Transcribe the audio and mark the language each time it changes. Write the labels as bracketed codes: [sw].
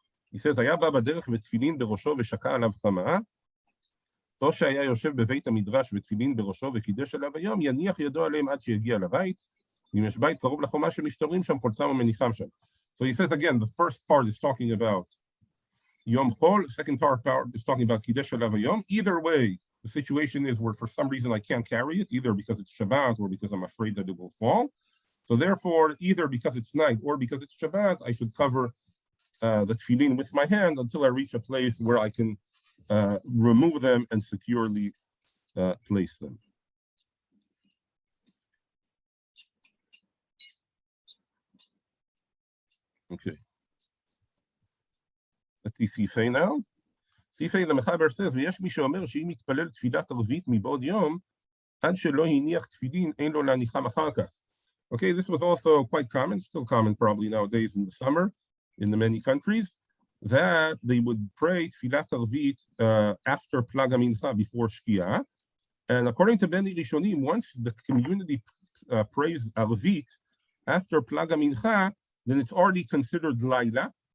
[en] He says, [he] היה בא בדרך ותפילין בראשו ושקע עליו חמה, או שהיה יושב בבית המדרש ותפילין בראשו וקידש עליו היום, יניח ידו עליהם עד שיגיע לבית, אם יש בית קרוב לחומה שמשתרים שם, חולצם ומניחם שם. [en] So he says again, the first part is talking about Yom Chol, the second part is talking about [he] Kidesh Alav Hayom. [en] Either way, the situation is where for some reason I can't carry it, either because it's Shabbat or because I'm afraid that it will fall. So therefore, either because it's night or because it's Shabbat, I should cover the tefillin with my hand until I reach a place where I can remove them and securely place them. Okay. Let's see seif now. Seif, the Mechaber says, [he] ויש מי שאומר שאם יתפלל תפילת ערבית מבעוד יום, עד שלא הניח תפילין, אין לו להניחם אחר כך. [en] Okay, this was also quite common, still common probably nowadays in the summer, in the many countries, that they would pray tfilat arvit after Plag HaMincha, before Shkia. And according to Beni Rishonim, once the community prays arvit after Plag HaMincha, then it's already considered Laila.